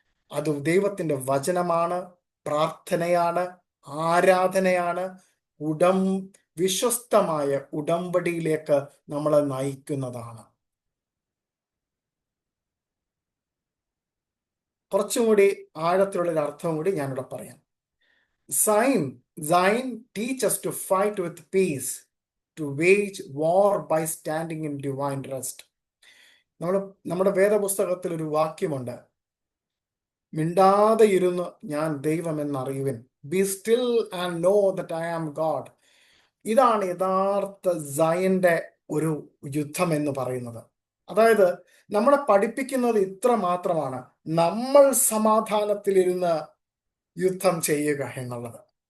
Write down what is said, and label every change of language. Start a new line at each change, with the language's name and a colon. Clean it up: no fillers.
Malayalam: അത് ദൈവത്തിന്റെ വചനമാണ്, പ്രാർത്ഥനയാണ്, ആരാധനയാണ്, വിശ്വസ്തമായ ഉടമ്പടിയിലേക്ക് നമ്മളെ നയിക്കുന്നതാണ്. കുറച്ചും കൂടി ആഴത്തിലുള്ള ഒരു അർത്ഥവും കൂടി ഞാനിവിടെ പറയാം.
English: Sign teach us to fight with peace, to wage war by standing in divine rest.
Malayalam: നമ്മുടെ വേദപുസ്തകത്തിൽ ഒരു വാക്യമുണ്ട്, മിണ്ടാതെ ഇരുന്ന് ഞാൻ ദൈവമെന്നറിയുവിൻ.
English: Be still and know that I am God.
Malayalam: ഇതാണ് യഥാർത്ഥ സൈന്റെ ഒരു യുദ്ധം എന്ന് പറയുന്നത്. അതായത് നമ്മളെ പഠിപ്പിക്കുന്നത് ഇത്ര മാത്രമാണ്, നമ്മൾ സമാധാനത്തിലിരുന്ന് യുദ്ധം ചെയ്യുക എന്നുള്ളത്.